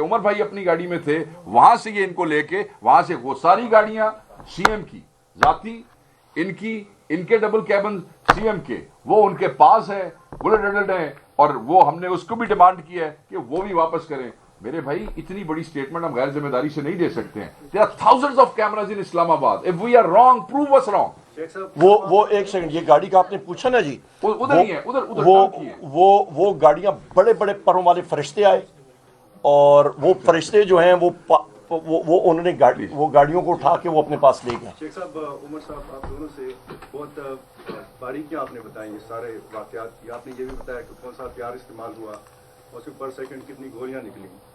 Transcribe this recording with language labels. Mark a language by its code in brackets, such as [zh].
[ur] عمر بھائی اپنی گاڑی میں تھے, وہاں سے یہ ان کو لے کے, وہاں سے وہ ساری گاڑیاں سی ایم کی ذاتی, ان کے ڈبل کیبن سی ایم کے, وہ ان کے پاس ہے, بلٹ ڈلڈ ہیں, اور وہ ہم نے اس کو بھی ڈیمانڈ کیا ہے کہ وہ بھی واپس کریں. میرے بھائی اتنی بڑی سٹیٹمنٹ ہم غیر ذمہ داری سے نہیں دے سکتے ہیں. [en] There are thousands of cameras in Islamabad. If we are wrong, prove us wrong. [ur] وہ ایک سیکنڈ, یہ گاڑی کا آپ نے پوچھا نا جی, ادھر ہی ہے, ادھر وہ گاڑیاں بڑے بڑے پروں والے فرشتے آئے, اور وہ فرشتے جو ہیں وہ انہوں نے وہ گاڑیوں کو اٹھا کے وہ اپنے پاس لے گئے. شیخ صاحب, عمر صاحب, آپ دونوں سے بہت باریکیاں آپ نے بتائیں یہ سارے واقعات کی. آپ نے یہ بھی بتایا کہ کون سا ہتھیار استعمال ہوا اور اس پر سیکنڈ کتنی گولیاں نکلیں.